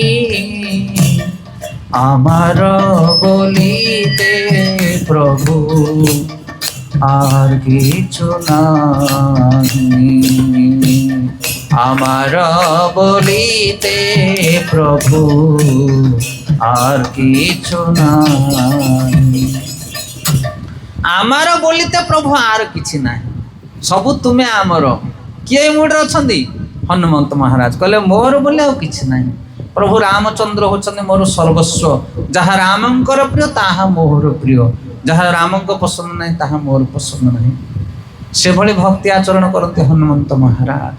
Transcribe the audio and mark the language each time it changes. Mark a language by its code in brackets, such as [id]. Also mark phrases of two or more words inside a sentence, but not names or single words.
[bn] আমার বলিতে প্রভু আর কিছু নাই, আমার বলিতে প্রভু আর কিছু নাই। আমার বলিতে প্রভু আর কিছু নাই, সবু তুমি আমার। [or] কিଏ ମୁଡରେ ଅଛନ୍ତି? ହନୁମନ୍ତ ମହାରାଜ କହିଲେ ମୋର ବୋଲି ଆଉ କିଛି ନାହିଁ। ପ୍ରଭୁ ରାମଚନ୍ଦ୍ର ହେଉଛନ୍ତି ମୋର ସର୍ବସ୍ୱ। ଯାହା ରାମଙ୍କର ପ୍ରିୟ ତାହା ମୋର ପ୍ରିୟ, ଯାହା ରାମଙ୍କ ପସନ୍ଦ ନାହିଁ ତାହା ମୋର ପସନ୍ଦ ନାହିଁ। ସେଭଳି ଭକ୍ତି ଆଚରଣ କରନ୍ତି ହନୁମନ୍ତ ମହାରାଜ।